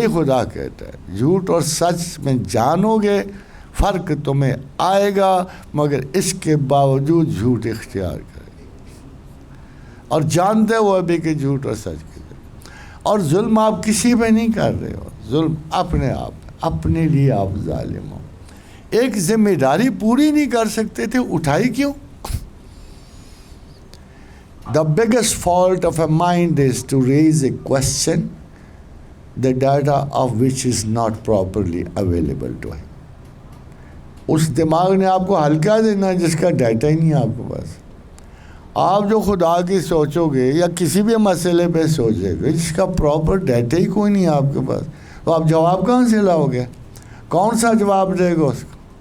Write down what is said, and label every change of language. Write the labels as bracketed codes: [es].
[ur] یہی خدا کہتا ہے، جھوٹ اور سچ میں جانو گے فرق تمہیں آئے گا، مگر اس کے باوجود جھوٹ اختیار کرے. اور جانتے ہو ابھی کہ جھوٹ اور سچ کے. اور ظلم آپ کسی پہ نہیں کر رہے ہو، ظلم اپنے آپ، اپنے لیے آپ ظالم ہو. ایک ذمہ داری پوری نہیں کر سکتے تھے، اٹھائی کیوں؟ [en] The biggest fault of a mind is to raise a question, the data of which is not properly available to him. [ur] اس دماغ نے آپ کو حل کیا دینا جس کا ڈیٹا ہی نہیں ہے آپ کے پاس. آپ جو خدا کی سوچو گے یا کسی بھی مسئلے پہ سوچے گے جس کا پراپر ڈیٹا ہی کوئی نہیں ہے آپ کے پاس، تو آپ جواب کہاں سے لاؤ گے؟ کون سا جواب دے گا اس کو؟